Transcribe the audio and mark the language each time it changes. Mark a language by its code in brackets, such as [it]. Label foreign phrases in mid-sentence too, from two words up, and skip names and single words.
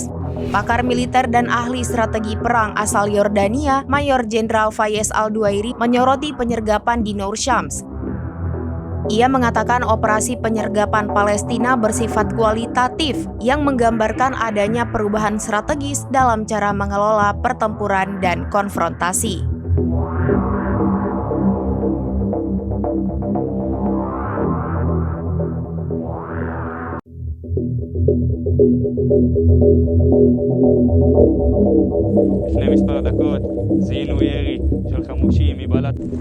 [id] Pakar militer dan ahli strategi perang asal Yordania, Mayor Jenderal Fayez Al-Duairi, menyoroti penyergapan di Nur Syams. Ia mengatakan operasi penyergapan Palestina bersifat kualitatif yang menggambarkan adanya perubahan strategis dalam cara mengelola pertempuran dan konfrontasi. [he] לפני מספר דקות זיהינו ירי של חמושים מבלט.